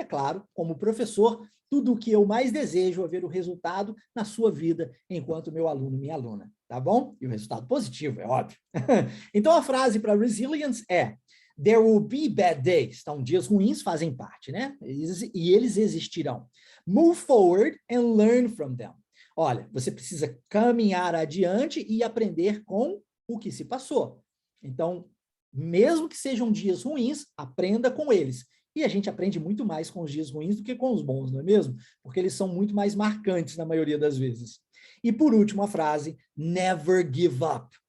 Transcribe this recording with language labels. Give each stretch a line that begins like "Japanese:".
Portuguese: E é claro, como professor, tudo o que eu mais desejo é ver o resultado na sua vida enquanto meu aluno, minha aluna, tá bom? E o resultado positivo, é óbvio. Então, a frase para resilience é:
English: there will be bad days.
Portuguese: Então, dias ruins fazem parte, né? E eles existirão.
English: Move forward and learn from them.
Portuguese: Olha, você precisa caminhar adiante e aprender com o que se passou. Então, mesmo que sejam dias ruins, aprenda com eles. E a gente aprende muito mais com os dias ruins do que com os bons, não é mesmo? Porque eles são muito mais marcantes na maioria das vezes. E por último, a frase,
English: never give up.